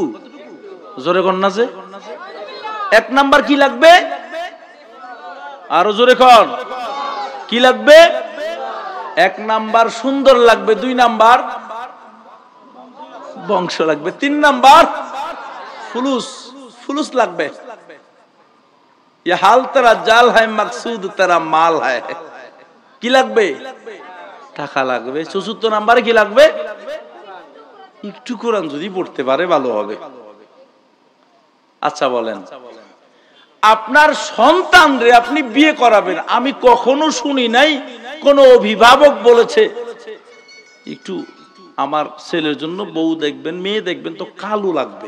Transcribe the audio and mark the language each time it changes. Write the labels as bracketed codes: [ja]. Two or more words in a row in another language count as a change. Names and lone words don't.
[bn] জোরে কন না যে। 1 নাম্বার কি লাগবে? আরো জোরে কন, কি লাগবে? 1 নাম্বার সুন্দর লাগবে, 2 নাম্বার বংশ লাগবে, 3 নাম্বার ফুলুস লাগবে। [hi] ये हाल तेरा जाल है, मकसूद तेरा माल है। [bn] কি লাগবে? টাকা লাগবে। 4 নাম্বারে কি লাগবে? একটু কোরআন যদি পড়তে পারে ভালো হবে। আচ্ছা বলেন, আপনার সন্তানরে আপনি বিয়ে করাবেন, আমি কখনো শুনি নাই কোন অভিভাবক বলেছে একটু আমার ছেলের জন্য বউ দেখবেন, মেয়ে দেখবেন তো কালো লাগবে।